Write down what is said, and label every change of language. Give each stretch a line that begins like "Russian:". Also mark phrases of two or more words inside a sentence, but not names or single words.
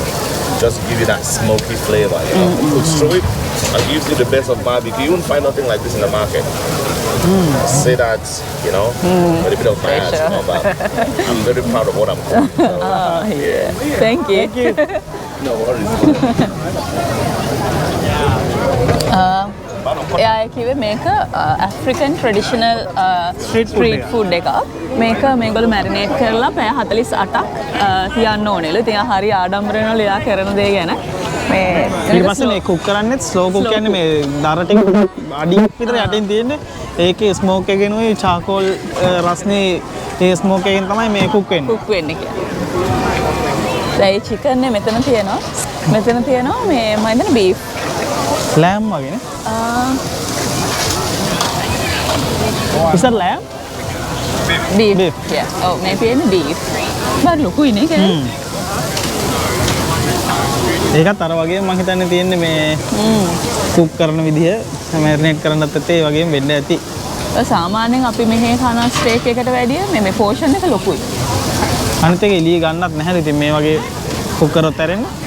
English: Just to give you that smoky flavor, you know. Cook through it and gives you the best of barbecue. You won't find nothing like this in the market. Say that, you know, with a bit of bias, you know, but I'm very proud of what I'm doing. So, Yeah. Thank you. no worries.
Sinhala: එයා කිව්වේ මේක
English: African traditional street food
Sinhala: එකක්. මේක මේගොල්ලෝ marinate කරලා පැය 48ක් තියන්න ඕනෙලු. ඉතින් හරි ආඩම්බරෙනවලු එයා කරන දේ ගැන. මේ ඊට පස්සේ මේ කුක් කරන්නේ
English: slow cook
Sinhala: කියන්නේ මේ දර ටික අඩියක් විතර යටින් තියෙන්නේ. ඒකේ ස්මෝක් එකගෙනුයි චාකෝල් රස්නේ ඒ ස්මෝක් එකෙන් තමයි මේ කුක් වෙන්නේ. කුක් වෙන්නේ කියන්නේ. දැන් chicken එක මෙතන තියෙනවා. මෙතන තියෙනවා මේ මම හිතන්නේ beef. ලෑම් වගේනේ.
English: Is that lamb? Beef. Beef. Yeah. Oh, maybe in beef.
Sinhala: බර ලොකුයි නේ කියන්නේ. ඒකත් අර වගේම මම හිතන්නේ තියෙන්නේ මේ කුක් කරන විදිය මැරිනේට් කරන්නත් ඒ වගේම වෙන්න ඇති. සාමාන්‍යයෙන් අපි මෙහි කන ස්ටේක් එකට වැඩිය මේ පෝෂන් එක ලොකුයි. අනිත් එක එළිය ගන්නත් නැහැ. ඉතින් මේ වගේ කුක් කරොත් ඇරෙන්න.